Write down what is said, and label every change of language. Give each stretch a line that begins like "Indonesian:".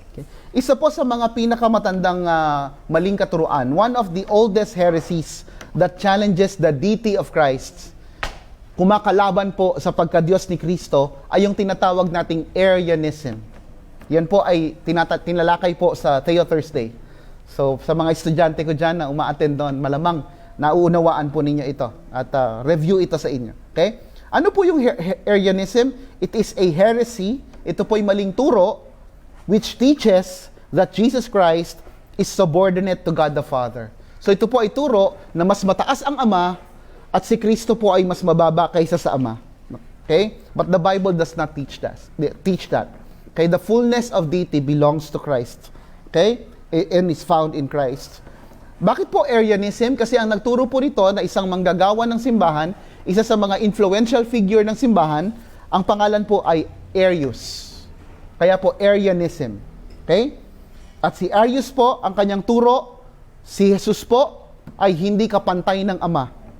Filipino: Okay? Isa po sa mga pinakamatandang maling katuruan,
English: one of the oldest heresies that challenges the deity of Christ,
Filipino: kumakalaban po sa pagka-Diyos ni Kristo, ay yung tinatawag nating Arianism. Yan po ay tinalakay po sa Theo Thursday. So, sa mga estudyante ko dyan na uma-attend doon, malamang nauunawaan po ninyo ito at review ito sa inyo.
English: Okay?
Filipino: Ano po yung Arianism?
English: It is a heresy.
Filipino: Ito po ay maling turo
English: which teaches that Jesus Christ is subordinate to God the Father.
Filipino: So, ito po ay turo na mas mataas ang Ama at si Kristo po ay mas mababa kaysa sa Ama.
English: Okay? But the Bible does not teach that. Okay, the fullness of deity belongs to Christ. Okay? And is found in Christ.
Filipino: Bakit po Arianism? Kasi ang nagturo po nito na isang manggagawa ng simbahan, isa sa mga influential figure ng simbahan, ang pangalan po ay Arius. Kaya po Arianism. Okay? At si Arius po, ang kanyang turo, si Jesus po ay hindi kapantay ng Ama.